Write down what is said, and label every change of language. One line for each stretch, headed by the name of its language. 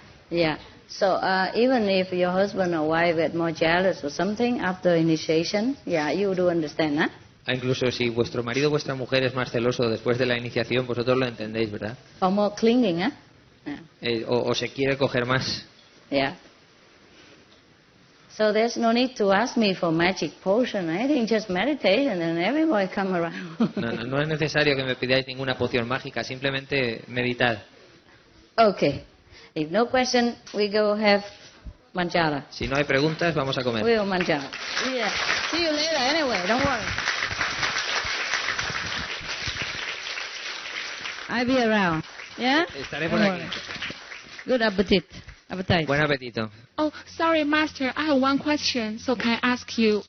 English: Yeah. So even if your husband or wife get more jealous or something after initiation, yeah, you do understand, huh?
Spanish: Incluso si vuestro marido o vuestra mujer es más celoso después de la iniciación, vosotros lo entendéis, ¿verdad?
English: Or more clinging, huh? Yeah.
Spanish: O se quiere coger más.
English: Yeah. So there's no need to ask me for magic potion or anything, just meditate and then everybody come around.
Spanish: No es necesario que me pidáis ninguna poción mágica, simplemente meditad.
English: Okay. If no question, we go have manjara.
Spanish: Si no hay preguntas, vamos a comer.
English: We will manjara. Yeah. See you later anyway, don't worry. I'll be around. Yeah?
Spanish: Estaré por aquí.
English: Good appetite.
Spanish: Buen apetito.
English: Oh, sorry, Master. I have one question. So can I ask you?